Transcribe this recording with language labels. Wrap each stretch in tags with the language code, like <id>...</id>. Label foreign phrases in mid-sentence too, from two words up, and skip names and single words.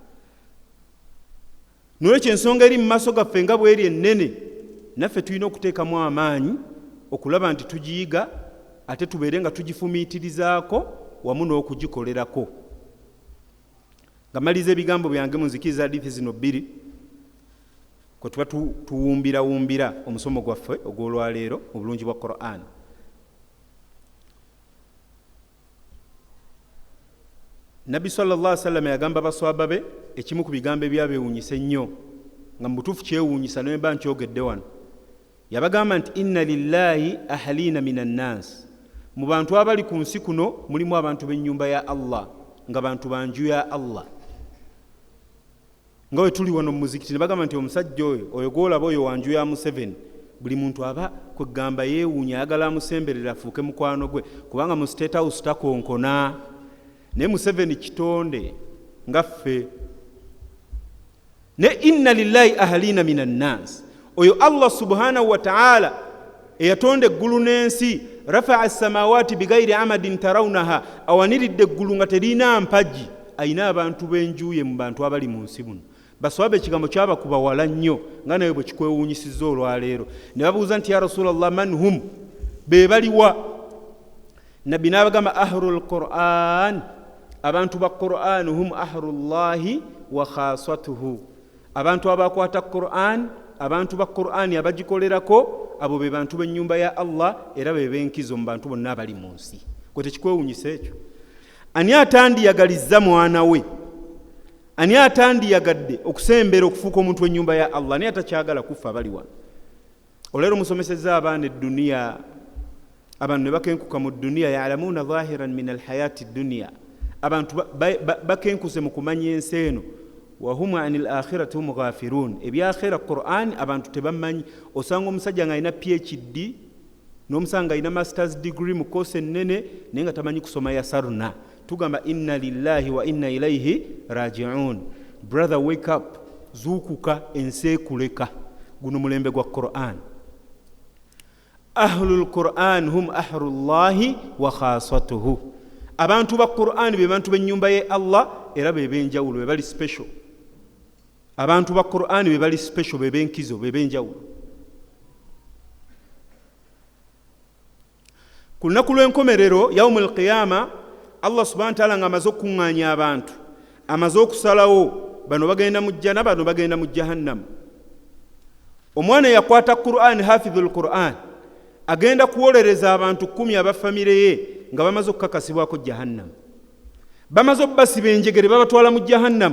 <lg>Nolwekyo ensonga eri mu maaso gaffe nga bw'eri ennene naffe tulina okuteekamu amaanyi okulaba nti tugiyiga ate tubeere nga tugifumiitirizaako wamu n'okugikolerako. Nga maliza ebigambo byange munzikiriza hadithi zino 2 kwe tuba tuwumbira omusomo gwaffe ogw'olwaleero mu bulungi bwa Qur'an. Nabi</lg> <ar>صلى الله عليه وسلم</ar> <lg>yagamba baswaba be ekimu ku bigambo ebyabewuunyisa ennyo nga mu butuufu kyewuunyisa naye mba nkyogedde wano. Yabagamba nti</lg> <ar>إن لله أهلين من الناس.</ar> <lg>Mu bantu abali ku nsi kuno mulimu abantu b'ennyumba ya Allah nga bantu banju ya Allah. Nga we tuli wano mu muzikiti ne bagamba nti omusajja oyo gw'olaba oyo wanju ya Museveni buli muntu aba kwegamba yeewuunya ayagala amusemberera afuuke mukwano gwe kubanga mu</lg> <en>State House</en> <lg>takonkona. Ne Museveni kitonde nga ffe.</lg> <ar>Ne إن لله أهلين من الناس.</ar> <lg>Oyo Allah</lg> <ar>سبحانه وتعالى</ar> <lg>eyatonde eggulu n'ensi.</lg> <ar>رفع السماوات بغير عمد ترونها.</ar> <lg>Awaniridde eggulu nga terina mpagi. Ayina abantu b'enjuye mu bantu abali mu nsi muno. Baswabe ekigambo kyabakuba wala nnyo nga naye bwe kikwewuunyisizza olwaleero. Ne babuuza nti</lg> <ar>يا رسول الله من هم,</ar> <lg>be baliwa? Nabbi n'abagamba</lg> <ar>أهل القرآن.</ar> <lg>Abantu ba Qur'an</lg> <ar>هم أهل الله وخاصته.</ar> <lg>Abantu abakwata Qur'an, abantu ba Qur'an abagikolerako, abo be bantu b'ennyumba ya Allah era be benkizo mu bantu bonna abali mu nsi. Kwe tekikwewuunyisa ekyo. Ani atandiyagalizza mwana we? Ani atandiyagadde okusembera okufuuka omuntu w'ennyumba ya Allah? Ani atakyagala kufa abali wano? Olero musomesezza abaana eddunia, abantu ne bakenkuka mu dunia,</lg> <ar>يعلمون ظاهرا من الحياة الدنيا.</ar> <lg>Abantu bakenkuse mu kumanya ensi eno.</lg> <ar>وهم عن الآخرة هم غافلون.</ar> <lg>Ebyakhira Qur'an abantu tebamanyi. Osanga omusajja nga alina PhD n'omusanga alina</lg> <en>masters degree</en> <lg>mu course ennene naye nga tamanyi kusoma yasarna.</lg> <ar>Tugamba إنا لله وإنا إليه راجعون.</ar> <en>Brother, wake up.</en> <lg>Zukuka ensi ekuleka. Guno mulembe gwa Qur'an.</lg> <ar>أهل القرآن هم أهل الله وخاصته.</ar> <lg>Abantu ba Qur'an be bantu b'ennyumba ye Allah era be benjawulo, be bali special. Abantu ba Qur'an be bali special, be benkizo, be benjawulo. Ku lunaku lw'enkomerero</lg> <ar>يوم القيامة</ar> <lg>Allah</lg> <ar>سبحانه وتعالى</ar> <lg>ng'amaze okuŋŋaanya abantu, amaze okusalawo bano bagenda mu jjana, bano bagenda mu jahannam. omwana yakwata Qur'an,</lg> <ar>حافظ القرآن,</ar> <lg>agenda kuwolereza abantu 10 abafamire ye nga bamaze okukakasibwako jahannam, bamaze obbasiba enjegere babatwala mu jahannam.</lg>